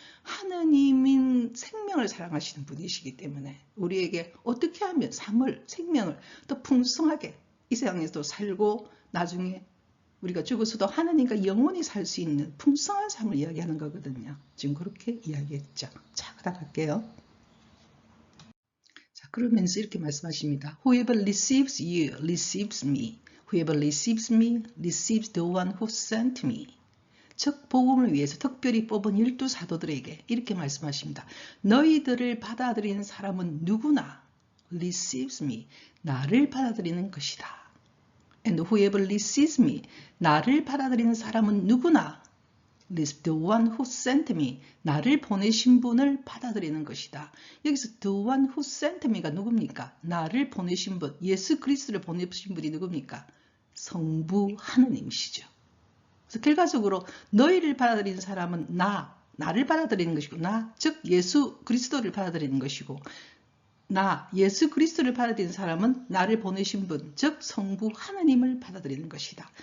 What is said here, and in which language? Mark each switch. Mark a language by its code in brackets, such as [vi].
[ko] 하느님인 생명을 사랑하시는 분이시기 때문에 우리에게 어떻게 하면 삶을, 생명을 더 풍성하게 이 세상에서 살고 나중에 우리가 죽어서도 하느님과 영원히 살 수 있는 풍성한 삶을 이야기하는 거거든요. 지금 그렇게 이야기했죠. 자, 그다음 갈게요. 자, 그러면서 이렇게 말씀하십니다. [en] Whoever receives you receives me. Whoever receives me receives the one who sent me. [ko] 즉 복음을 위해서 특별히 뽑은 12사도들에게 이렇게 말씀하십니다. 너희들을 받아들이는 사람은 누구나 [en] receives me. [ko] 나를 받아들이는 것이다. [en] And whoever receives me. [ko] 나를 받아들이는 사람은 누구나 [en] the one who sent me. [ko] 나를 보내신 분을 받아들이는 것이다. 여기서 [en] the one who sent me [ko] 가 누굽니까? 나를 보내신 분, 예수 그리스도를 보내신 분이 누굽니까? 성부 하느님이시죠. 그래서 결과적으로 너희를 받아들이는 사람은 나를 받아들이는 것이고 즉 예수 그리스도를 받아들이는 것이고 예수 그리스도를 받아들이는 사람은 나를 보내신 분, 즉 성부 하나님을 받아들이는 것이다.